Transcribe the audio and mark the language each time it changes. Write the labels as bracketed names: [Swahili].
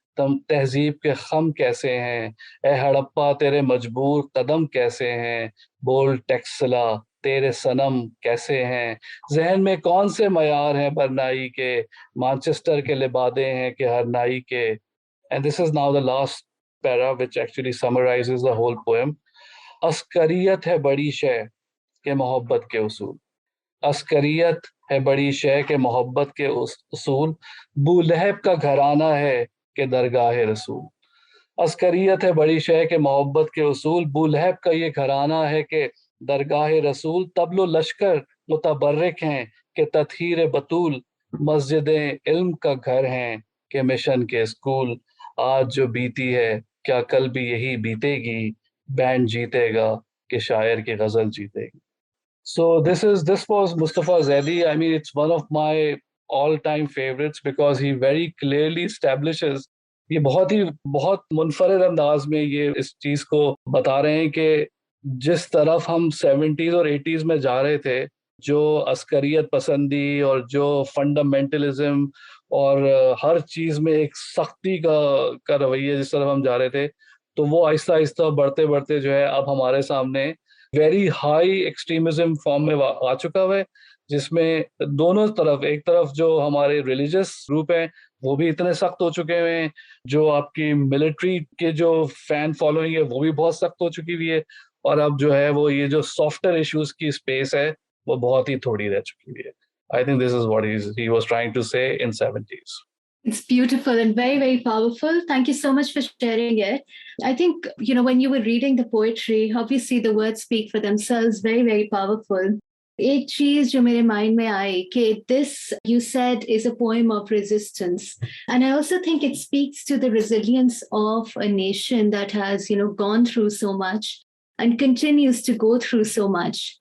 [Urdu] تہذیب کے خم کیسے ہیں، اے ہڑپا تیرے مجبور قدم کیسے ہیں، بول ٹیکسلا تیرے صنم کیسے ہیں، ذہن میں کون سے معیار ہیں برنائی کے، مانچسٹر کے لبادے ہیں کہ ہر نائی کے. [English] And this is now the last para which actually summarizes the whole poem. [Urdu] عسکریت ہے بڑی شے کہ محبت کے اصول، عسکریت ہے بڑی شے کہ محبت کے اصول، بو لہب کا گھرانہ ہے کہ درگاہ رسول. عسکریت ہے بڑی شے کہ محبت کے اصول، بو لہب کا یہ گھرانہ ہے کہ درگاہ رسول. تبل و لشکر متبرک ہیں کہ تطہیر بطول، مسجدیں علم کا گھر ہیں کہ مشن کے اسکول. آج جو بیتی ہے کیا کل بھی یہی بیتے گی، بینڈ جیتے گا کہ شاعر کی غزل جیتے گی. [English] So this was Mustafa Zaidi. I mean, it's one of my all-time favorites because he very clearly establishes. [Urdu] یہ بہت منفرد انداز میں یہ اس چیز کو بتا رہے ہیں کہ جس طرف ہم 70s اور 80s میں جا رہے تھے، جو عسکریت پسندی اور جو فنڈامنٹلزم اور ہر چیز میں ایک سختی کا رویہ جس طرف ہم جا رہے تھے، تو وہ آہستہ آہستہ بڑھتے بڑھتے جو ہے اب ہمارے سامنے [English] very high extremism form [Urdu] میں آ چکا ہے، جس میں دونوں طرف، ایک طرف جو ہمارے ریلیجس گروپ ہیں وہ بھی اتنے سخت ہو چکے ہوئے ہیں، جو آپ کی ملٹری کے جو فین فالوئنگ ہے وہ بھی بہت سخت ہو چکی ہوئی ہے، اور اب جو ہے وہ یہ جو سافٹر ایشوز کی اسپیس ہے وہ بہت ہی تھوڑی رہ چکی ہوئی ہے. [English] I think this is what he was trying to say in 70s. It's beautiful and very, very powerful. Thank you so much for sharing it. I think, when you were reading the poetry, obviously the words speak for themselves, very, very powerful. [Urdu] ایک چیز جو میرے mind میں آئی کہ [English] this you said is a poem of resistance, and I also think it speaks to the resilience of a nation that has gone through so much and continues to go through so much.